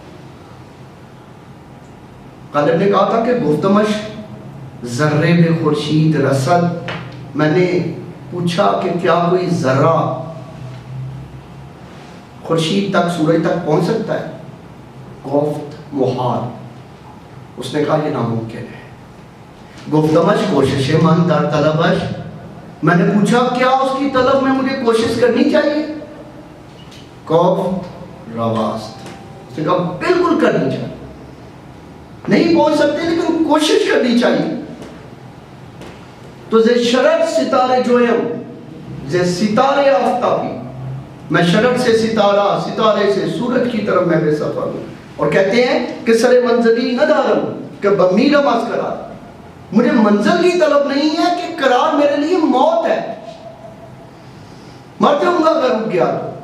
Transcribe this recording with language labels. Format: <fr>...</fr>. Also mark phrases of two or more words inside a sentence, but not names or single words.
<ur>غالب نے کہا تھا کہ</ur> <fa>گفتمش ذرے بے خورشید رسد.</fa> <ur>میں نے پوچھا کہ کیا کوئی ذرہ خورشید تک، سورج تک پہنچ سکتا ہے؟</ur> <fa>گفت محال.</fa> <ur>اس نے کہا یہ ناممکن ہے.</ur> <fa>گفتمش کوشش من در طلبش،</fa> <ur>میں نے پوچھا کیا اس کی طلب میں مجھے کوشش کرنی چاہیے؟</ur> <fa>گفت رواست.</fa> <ur>اس نے کہا بالکل کرنی چاہیے، نہیں پہنچ سکتے لیکن کوشش کرنی چاہیے.</ur> <fa>تو زِ شرر ستارے جویم، زِ ستارے آفتابی،</fa> <ur>میں شرر سے ستارہ، ستارے سے سورج کی طرف میں بے سفر ہوں. اور کہتے ہیں کہ</ur> <fa>سر منزلی نہ دارم کہ بمیرہ باز قرار،</fa> <ur>مجھے منزل کی طلب نہیں ہے کہ قرار میرے لیے موت ہے، مر جاؤں گا اگر رک گیا.</ur>